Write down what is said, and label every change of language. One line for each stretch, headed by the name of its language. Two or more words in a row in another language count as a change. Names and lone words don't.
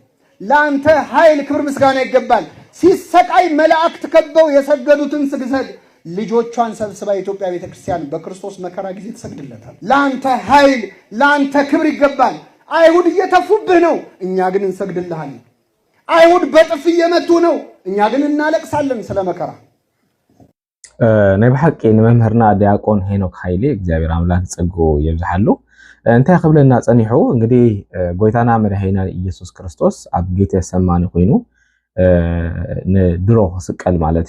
Amharic: ለአንተ ኃይል ክብር ምስጋና ይገባል። ሲሰቃይ መላእክት ከበው የሰገዱትን ስግደት ልጆቿን ሰብስባ የኢትዮጵያ ቤተክርስቲያን በክርስቶስ መከራ ጊዜ ትሰግድለታል። ለአንተ ኃይል ለአንተ ክብር ይገባል። አይሁድ እየተፉብህ ነው፣ እኛ ግን እንሰግድልሃለን። አይሁድ በጥፍ እየመቱ ነው፣ እኛ ግን እናለቅሳለን ስለ መከራ።
Tigrinya: ናይ ብሓቂ ንመምህርና ዲያቆን ሄኖክ ሃይሌ እግዚአብሔር አምላክ ጽጎ ይብዛሐሉ። እንታይ ክብለና ጸኒሑ እንግዲህ ጎይታና መድኃኒና ኢየሱስ ክርስቶስ ኣብ ጌቴሰማኒ ኮይኑ ንድሮ ክስቀል ማለት